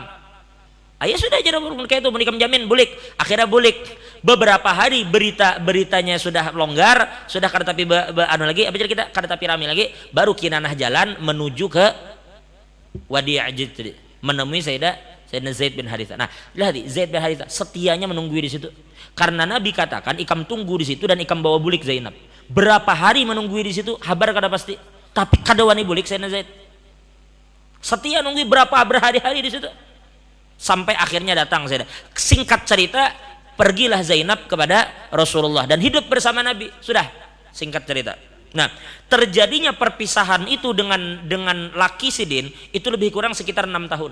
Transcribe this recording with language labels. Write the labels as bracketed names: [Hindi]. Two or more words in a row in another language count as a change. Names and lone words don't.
[Banjar] Ayah sudah jar kayak itu, ikam jamin bulik. Akhirnya bulik. Beberapa hari beritanya sudah longgar, sudah kada tapi anu lagi, apa jadi kita kada tapi rame lagi, baru Kinanah jalan menuju ke Wadi Ajid tadi, menemui Sayyidina Zaid bin Haritha. [Indonesian] Nah, lihat Zaid bin Haritha setianya menunggu di situ. [Banjar] Karena Nabi katakan ikam tunggu di situ dan ikam bawa bulik Zainab. [Indonesian] Berapa hari menunggu di situ? [Banjar] Habar kada pasti. Tapi kada wani bulik Sayyidina Zaid. [Indonesian] Setia nunggu berhari-hari di situ. Sampai akhirnya datang Zainab. Singkat cerita, pergilah Zainab kepada Rasulullah dan hidup bersama Nabi. Sudah, singkat cerita. Nah, terjadinya perpisahan itu dengan laki Sidin itu lebih kurang sekitar 6 tahun.